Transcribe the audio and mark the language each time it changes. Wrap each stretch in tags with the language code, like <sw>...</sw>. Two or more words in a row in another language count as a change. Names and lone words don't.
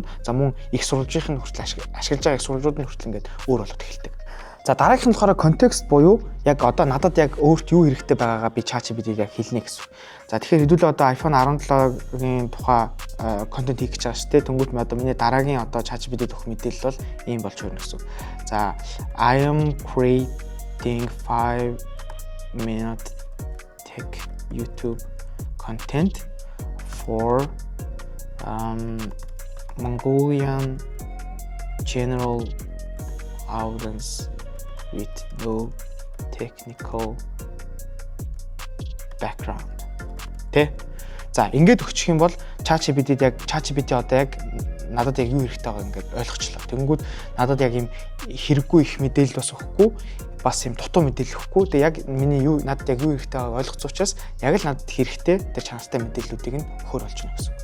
<mn>За мөн их сурвалжийн хүртэл ашиглаж байгаа их сурвалжуудын хүртэл ингээд өөр болоод эхэлдэг. За дараагийнх нь болохоор контекст буюу яг одоо надад яг өөрт юу хэрэгтэй байгаагаа би ChatGPT-ийг яг хэлнэ гэсэн. За тэгэхээр хэдүүлээ одоо iPhone 17-гийн тухай контент хийх гэж байгаа шүү дээ. Тэнгүүт одоо миний дараагийн одоо ChatGPT-д өгөх мэдээлэл бол ийм болж өрнө гэсэн.</mn> <en>За I am creating 5-minute tech YouTube content for Mongolian general audience with no technical background.</en> <mn>За ингээд өгчих юм бол ChatGPT одоо яг надад яг юу хэрэгтэй байгааг ингээд ойлгочлоо. Тэнгүүд надад яг юм хэрэггүй их мэдээлэл бас өгөхгүй, бас юм дутуу мэдээлэл өгөхгүй. Тэгээ яг миний юу надад яг юу хэрэгтэй байгааг ойлгоцсон учраас яг л надад хэрэгтэй тэр чанартай мэдээллүүдийг нь өгөхөр болж байна гэсэн.</mn>